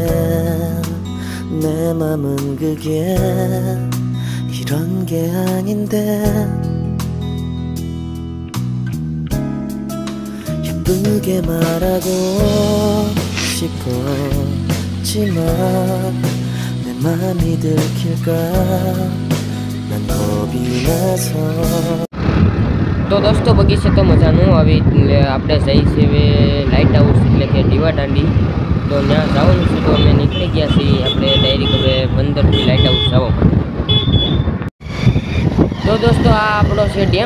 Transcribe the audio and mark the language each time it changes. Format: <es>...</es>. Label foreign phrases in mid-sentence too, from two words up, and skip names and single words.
<ko>내 맘은 그게 이런 게 아닌데 예쁘게 말하고 싶었지만 내 맘이 들킬까 난 겁이 나서.</ko> <gu>તો દોસ્તો બગીચે તો મજા ન આવી એટલે આપણે જઈ છે હવે</gu> <en>light house</en> <gu>એટલે કે દીવા દાંડી. તો ત્યાં જવાનું છે તો અમે નીકળી ગયા છીએ. આપણે ડાયરેક્ટ હવે બંદરથી</gu> <en>light house</en> <gu>જવા માટે. તો દોસ્તો આ આપણો છે ડેમ.</gu>